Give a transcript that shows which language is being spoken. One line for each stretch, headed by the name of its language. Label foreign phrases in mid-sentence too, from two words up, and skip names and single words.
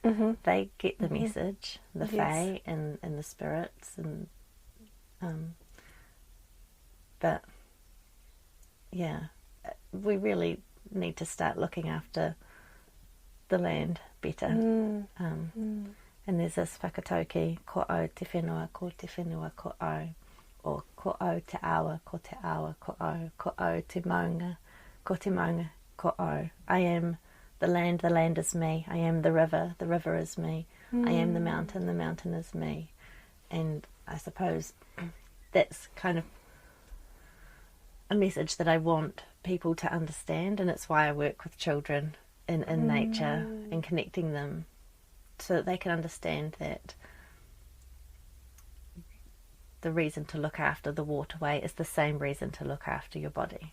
English: They get the message, the fae and the spirits, and but yeah, we really need to start looking after the land better. And there's this
Māori: whakatauki, ko au te whenua, ko te whenua ko au, or ko au te awa, ko au te maunga, ko au.
English: I am the land is me. I am the river is me. I am the mountain is me. And I suppose that's kind of a message that I want people to understand, and it's why I work with children in nature and connecting them so that they can understand that the reason to look after the waterway is the same reason to look after your body.